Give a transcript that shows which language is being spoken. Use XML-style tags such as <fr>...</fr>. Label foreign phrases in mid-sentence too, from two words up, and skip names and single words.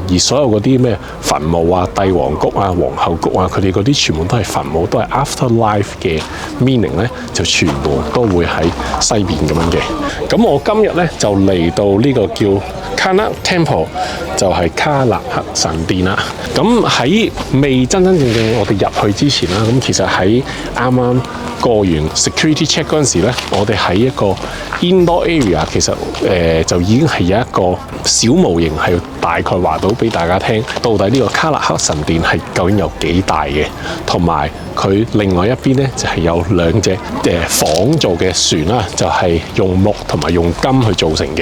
<yue>而所有嗰啲咩墳墓啊、帝王谷啊、皇后谷啊，佢哋嗰啲全部都係墳墓，都係 afterlife 嘅 meaning 咧，就全部都會喺西邊咁樣嘅。咁我今日咧就嚟到呢個叫 Karnak Temple，就係卡納克神殿啦。咁喺未真正我哋入去之前啦，咁其實喺啱啱過完</yue> <en>security check</en> <yue>嗰陣時咧，我哋喺一個</yue> <en>indoor area，</en> <yue>其實就已經係有一個小模型係大概話到俾大家聽，到底呢個卡納克神殿係究竟有幾大嘅，同埋佢另外一邊咧就係有2隻仿造嘅船啦，就係用木同埋用金去造成嘅。</yue>